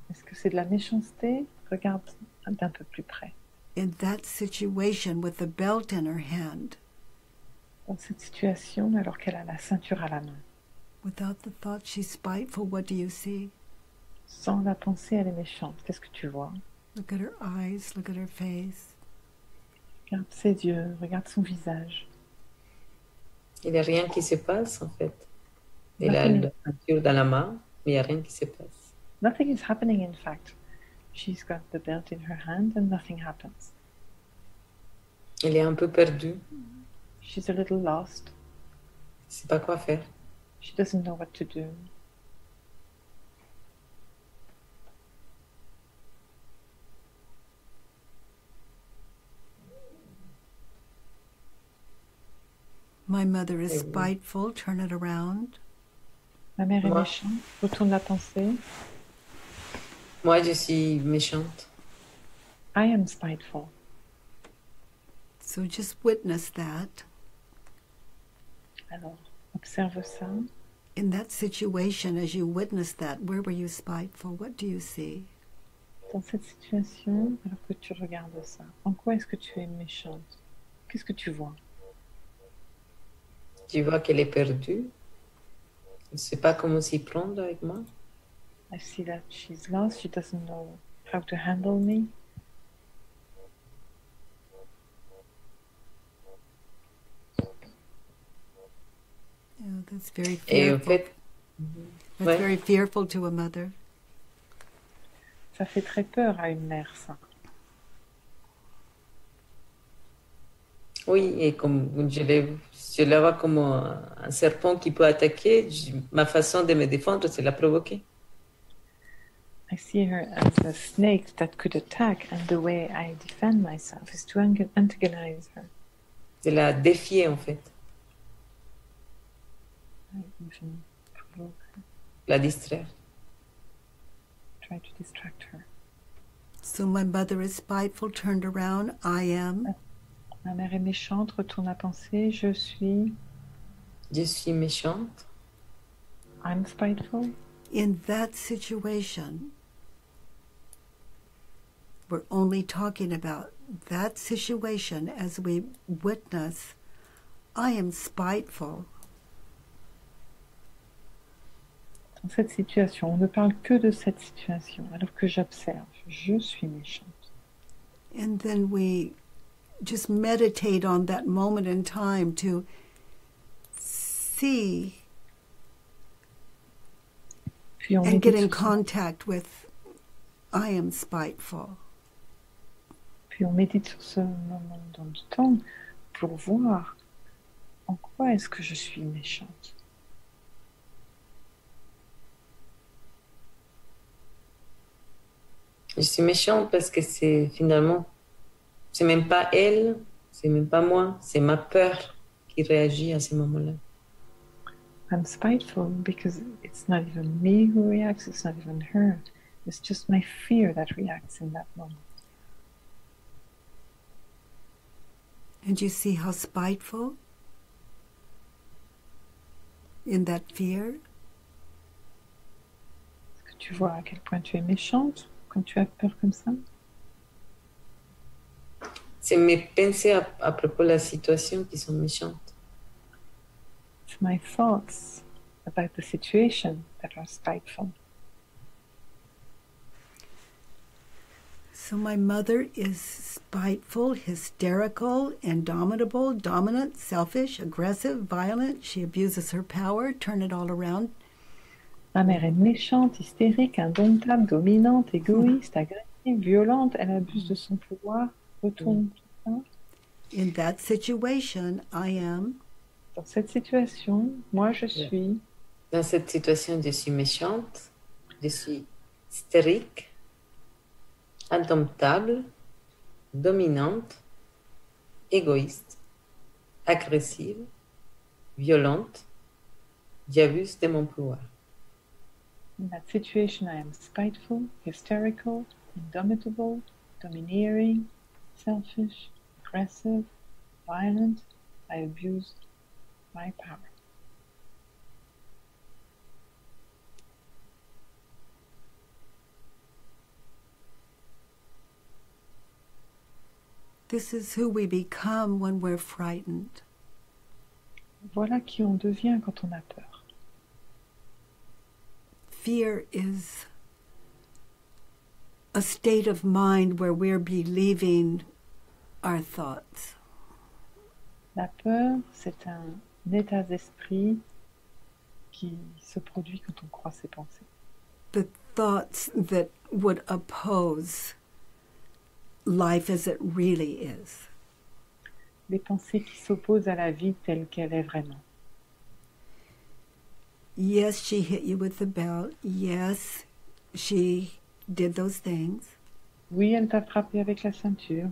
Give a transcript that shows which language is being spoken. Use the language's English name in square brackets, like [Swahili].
[French] Est-ce que c'est de la méchanceté? Regarde d'un peu plus près. [English] In that situation with the belt in her hand, [French] Dans cette situation, alors qu'elle a la ceinture à la main. [English] without the thought she's spiteful, what do you see? [French] Sans la pensée, elle est méchante. Qu'est-ce que tu vois? [English] Look at her eyes, look at her face. [French] Regarde ses yeux, regarde son visage. Il n'y a rien qui se passe en fait. Elle a la ceinture dans la main, mais il n'y a rien qui se passe. [English] Nothing is happening, in fact. She's got the belt in her hand and nothing happens. [French] Elle est un peu perdue. [English] She's a little lost. [French] Elle ne sait pas quoi faire. [English] She doesn't know what to do. My mother is spiteful, turn it around. [French] Ma mère est Moi. méchante. Retourne la pensée. Moi, je suis méchante. [English] I am spiteful. So just witness that. [French] Alors, observe ça. [English] In that situation, as you witness that, where were you spiteful? What do you see? [French] Dans cette situation, alors que tu regardes ça, en quoi est-ce que tu es méchante? Qu'est-ce que tu vois? Tu vois qu'elle est perdue. Elle ne sait pas comment s'y prendre avec moi. [English] I see that she's lost. She doesn't know how to handle me. Yeah, that's very [French] Et en [English] fearful. [French] fait, [English] That's [French] ouais. [English] very fearful to a mother. [French] Ça fait très peur à une mère, ça. Oui, et comme je la vois comme un serpent qui peut attaquer, ma façon de me défendre, c'est la provoquer. [English] I see her as a snake that could attack, and the way I defend myself is to antagonize her. [French] De la défier, en fait. [English] I even provoke her, [French] La distraire. [English] try to distract her. So my mother is spiteful, turned around. I am. [French] Ma mère est méchante, retourne la pensée. Je suis. Je suis méchante. [English] I'm spiteful. In that situation, we're only talking about that situation as we witness, I am spiteful. [French] Dans cette situation, on ne parle que de cette situation, alors que j'observe. Je suis méchante. [English] And then we just meditate on that moment in time to see [French] Puis on [English] and get in [French] médite sur [English] contact with I am spiteful. [French] Puis on médite sur ce moment dans le temps pour voir en quoi est-ce que je suis méchante. Je suis méchante parce que c'est finalement, c'est même pas elle, c'est même pas moi, c'est ma peur qui réagit à ce moment-là. [English] I'm spiteful because it's not even me who reacts, it's not even her. It's just my fear that reacts in that moment. And you see how spiteful in that fear? [French] Est-ce que tu vois à quel point tu es méchante quand tu as peur comme ça? C'est mes pensées à propos de la situation qui sont méchantes. [English] It's my thoughts about the situation that are spiteful. So my mother is spiteful, hysterical, indomitable, dominant, selfish, aggressive, violent. She abuses her power. Turn it all around. [French] Ma mère est méchante, hystérique, indomptable, dominante, égoïste, agressive, violente. Elle abuse de son pouvoir. Retourne tout ça. [English] In that situation, I am. [French] Dans cette situation, moi je suis. Dans cette situation, je suis méchante, je suis hystérique, indomptable, dominante, égoïste, agressive, violente, j'abuse de mon pouvoir. [English] In that situation, I am spiteful, hysterical, indomitable, domineering, selfish, aggressive, violent. I abuse my power. This is who we become when we're frightened. Voilà qui on devient quand on a peur. Fear is a state of mind where we're believing our thoughts. [French] La peur, c'est un état d'esprit qui se produit quand on croit ses pensées. [English] The thoughts that would oppose life as it really is. [French] Les pensées qui s'opposent à la vie telle qu'elle est vraiment. [English] Yes, she hit you with the belt. Yes, she did those things. [French] Oui, elle t'a frappé avec la ceinture.